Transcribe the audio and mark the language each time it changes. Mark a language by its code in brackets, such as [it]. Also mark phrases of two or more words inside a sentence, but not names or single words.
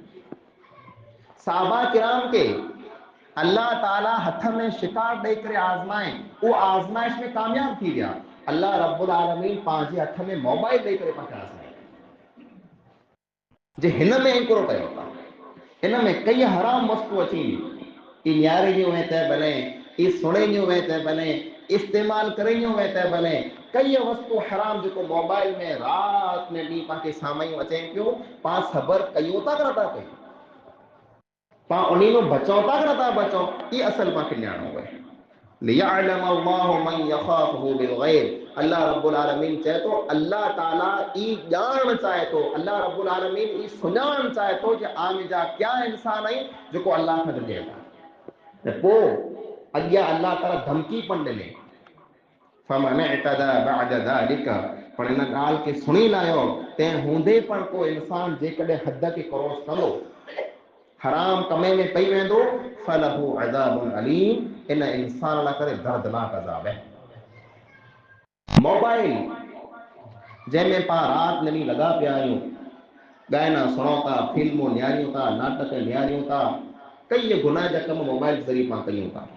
[kfr] साहबा किराम के अल्लाह ताला हथ में शिकार दे करे आज़माए, वो आज़माइश में कामयाब थी गया। अल्लाह रब्बुल आलमीन पांजे हथ में मोबाइल दे करे पांखे आज़माए जे हिन में हिकिड़ो कयो था, इन में कई हराम वस्तु अची ई न्यारे वे त भले, ई सुणे वे त भले, इस्तेमाल करे वे त भले, कई वस्तु हराम जो मोबाइल में रात में ॾींहुं पांखे साम्हूं अचे पियो, पां सब्र कयूं था कि नथा कयूं, पां उन्हीं में बचो था कि नथा बचो, ये असल पांखे ॼाणो है। [ar] ليعلم الله من يخافه بالغيب, [kfr] अल्लाह रब्बुल आलमीन चए तो, अल्लाह ताला ई ॼाण चाहे तो, अल्लाह रब्बुल आलमीन ई सुञाण चाहे तो कि आम जा क्या इंसान आहिनि जेको अल्लाह खां ॾिजे था। त पोइ अॻियां अल्लाह ताला धमकी पण ॾिने, [ar] فمن اعتدى بعد ذلك, [kfr] पर इन ॻाल्हि खे सुणी लायो, तंहिं हूंदे पण को इंसान जेकॾहिं हद खे क्रॉस कंदो, हराम कमे में पई वेंदो [ar] فله عذاب أليم, [kfr] इन इंसान ला करे दर्दनाक अज़ाब है। मोबाइल जंहिंमें पाण रात ॾींहुं लॻा पिया आहियूं, गाना सुणूं था, फिल्मूं निहारियूं था, नाटक निहारियूं था, कई गुनाह जा कम मोबाइल के ज़रिए पाण कयूं था।